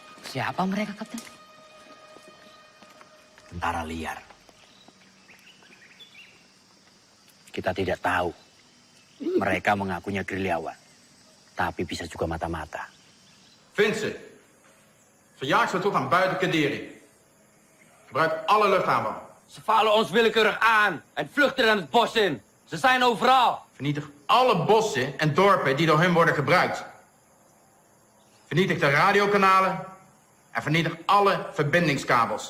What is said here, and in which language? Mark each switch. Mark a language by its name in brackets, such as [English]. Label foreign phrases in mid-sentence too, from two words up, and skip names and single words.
[Indonesian] Siapa mereka, Kapten? Tentara liar. Kita tidak tahu. Mereka mengakunya gerilyawan. Tapi bisa juga mata-mata. [Dutch] Vind ze. Verjaag ze tot aan buiten Kadiri. Gebruik alle luchtaanvallen. Ze vallen ons willekeurig aan en vluchten aan het bos in. Ze zijn overal. Vernietig alle bossen en dorpen die door hun worden gebruikt. Vernietig de radiokanalen en vernietig alle verbindingskabels.